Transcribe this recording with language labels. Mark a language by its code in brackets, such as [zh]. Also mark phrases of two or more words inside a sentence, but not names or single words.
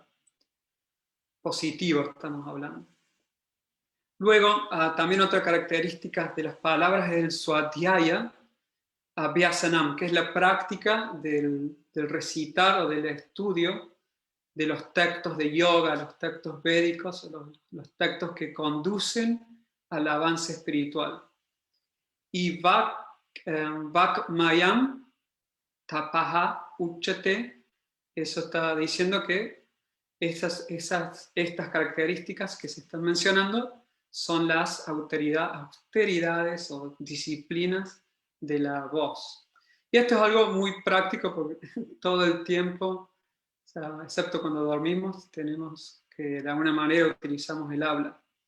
[es] Positivo estamos hablando. Luego, también otra característica de las palabras es el [sa] swadhyaya abhyasanam, [es] que es la práctica del recitar o del estudio de los textos de yoga, los textos védicos, los textos que conducen al avance espiritual. [sa] Y Vakmayam tapaha uchate, [es] eso está diciendo que estas características que se están mencionando son las austeridades o disciplinas de la voz. Y esto es algo muy práctico porque todo el tiempo, o sea, excepto cuando dormimos, tenemos que de alguna manera utilizamos el habla.